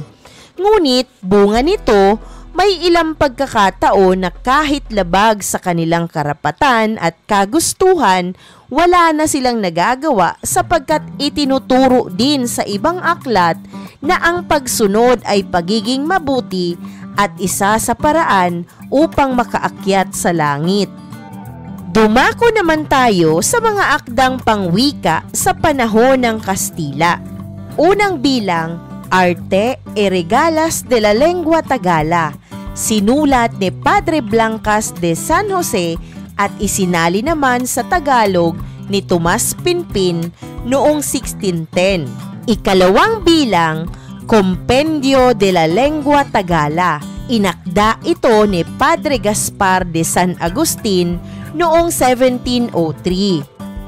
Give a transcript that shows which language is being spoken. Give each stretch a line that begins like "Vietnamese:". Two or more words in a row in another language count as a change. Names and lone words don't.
Filipino: Ngunit bunga nito, may ilang pagkakataon na kahit labag sa kanilang karapatan at kagustuhan, wala na silang nagagawa sapagkat itinuturo din sa ibang aklat na ang pagsunod ay pagiging mabuti at isa sa paraan upang makaakyat sa langit. Dumako naman tayo sa mga akdang pangwika sa panahon ng Kastila. Unang bilang, Arte e Regalas de la Lengua Tagala, sinulat ni Padre Blancas de San Jose at isinali naman sa Tagalog ni Tomas Pinpin noong 1610. Ikalawang bilang, Compendio de la Lengua Tagala, inakda ito ni Padre Gaspar de San Agustin noong 1703.